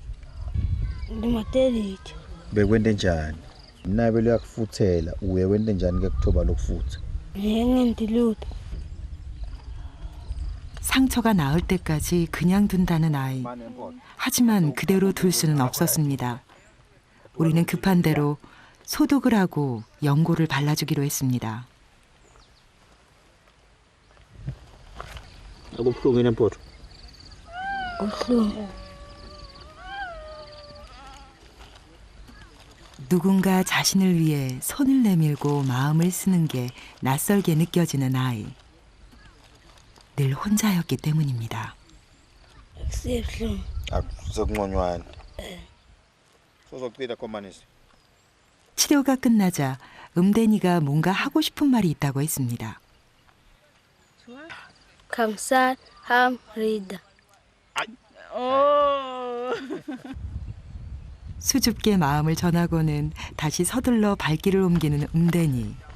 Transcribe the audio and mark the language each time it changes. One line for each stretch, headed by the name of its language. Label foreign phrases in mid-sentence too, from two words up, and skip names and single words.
Swati: Bekwente njani? Mna bele yakufuthela, uye wente njani ke kuthoba lokufutha?
Korean: 상처가 나을 때까지 그냥 둔다는 아이. 하지만 그대로 둘 수는 없었습니다. 우리는 급한 대로 소독을 하고 연고를 발라주기로 했습니다.
Swati: Akubuhlungu nempotho.
Korean: 누군가 자신을 위해 손을 내밀고 마음을 쓰는 게 낯설게 느껴지는 아이. 늘 혼자였기 때문입니다.
Swati: Akusekunqonywana. Sozokucila komanisi.
Korean: 치료가 끝나자 음댄이가 뭔가 하고 싶은 말이 있다고 했습니다. 감사합니다. 수줍게 마음을 전하고는 다시 서둘러 발길을 옮기는 음댄이.